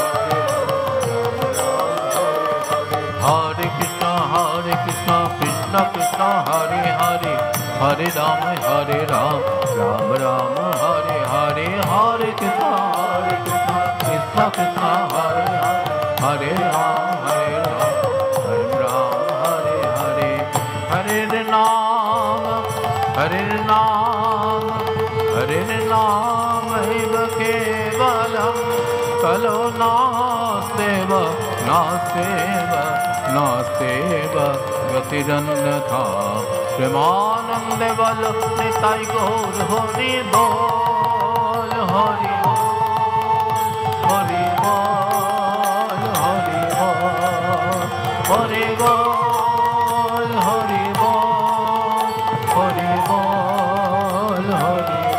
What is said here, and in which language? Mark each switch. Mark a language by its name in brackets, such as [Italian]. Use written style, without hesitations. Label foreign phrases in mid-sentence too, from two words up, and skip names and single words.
[Sanskrit] হরে কৃষ্ণ কৃষ্ণ কৃষ্ণ হরে হরে হরে রাম রাম রাম হরে হরে হরে কৃষ্ণ কৃষ্ণ কৃষ্ণ হরে হরে রাম রাম হরে হরে হরে নাম হরে নাম एव केवलं कलो नास्तेव नास्तेव गतिरन्यथा [Bangla] প্রেমানন্দে বল নিতাই গৌর হরি বোল হরি হরি বোল হরি বোল হরি বোল হরি বোল হরি বোল হরি